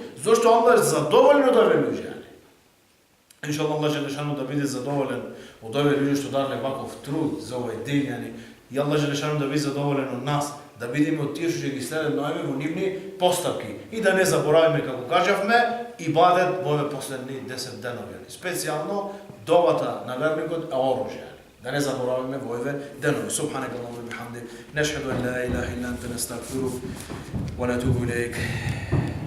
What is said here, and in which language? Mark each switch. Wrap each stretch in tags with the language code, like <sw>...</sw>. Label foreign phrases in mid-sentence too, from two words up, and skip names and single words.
<mk>Зошто Аллах е задоволен од овие луѓе. Иншаллах Аллах желешано да биде задоволен од овие луѓе што дадале ваков труд за овој ден, и Аллах желешано да биде задоволен од нас, да бидеме од тие што ќе ги следат во нивни постапки и да не заборавиме, како кажавме, ибадет во овие последни 10 денови. Специјално довата на верникот е оружје. Да не заборавиме во овие денови.</mk> <ar>سبحانك اللهم بحمدك نشهد أن لا إله إلا أنت نستغفرك ونتوب إليك.</ar>